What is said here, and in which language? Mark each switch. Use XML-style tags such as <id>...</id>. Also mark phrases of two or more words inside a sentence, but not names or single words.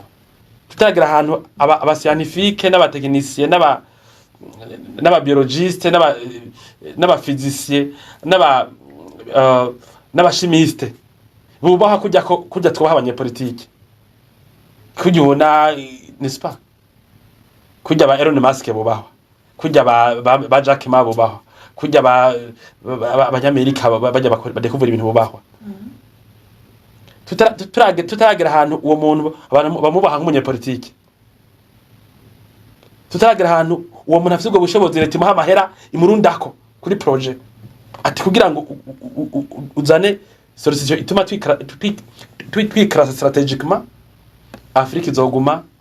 <rn>Tutagira ahantu aba scientifique n'abatekinicien n'aba biologiste n'aba physicien n'aba chimiste bubaha kujya twaha abanyepolitike, kujya ubona</rn> <fr>n'est-ce pas,</fr> <rn>kujya ba Elon Musk bubaha, kujya ba Jack Ma bubaha, kujya abanyamerika bajya badekuvura ibintu bubaha. Tutaragira ahantu uwo muntu abantu bamubaha nk'umunyepolitike, tutaragira ahantu uwo muntu afite ubwo bushobozi leta imuha amahera imurundako kuri projet ati kugira ngo uzane solution ituma twikrasa strategiquement Afrika izoguma</rn>